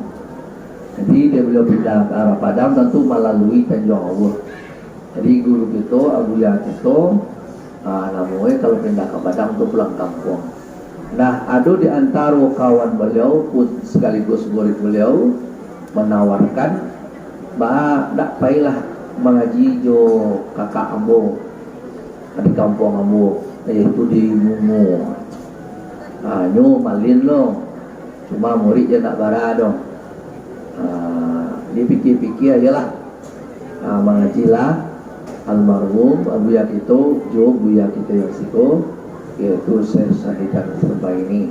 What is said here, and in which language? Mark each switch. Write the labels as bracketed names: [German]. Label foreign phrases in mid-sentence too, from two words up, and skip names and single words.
[Indonesian] Jadi beliau pindah ke arah Padang tentu melalui Tanjung Allah. Jadi guru kita, Abuya kita, namanya kalau pindah ke Padang itu pulang kampung. Nah, ada di antara kawan beliau pun sekaligus murid beliau menawarkan bahwa [Minangkabau] tak payahlah mengaji jo kakak ambo di kampung ambo, [Indonesian] yaitu di Mungu. [Minangkabau] Nyo malin lo, cuma murid je tak barado. [Indonesian] Dia pikir-pikir aja lah, mengajilah almarhum Abuya kita, jo Buya kita yang siko, yaitu Syekh Syahidan Serbaini.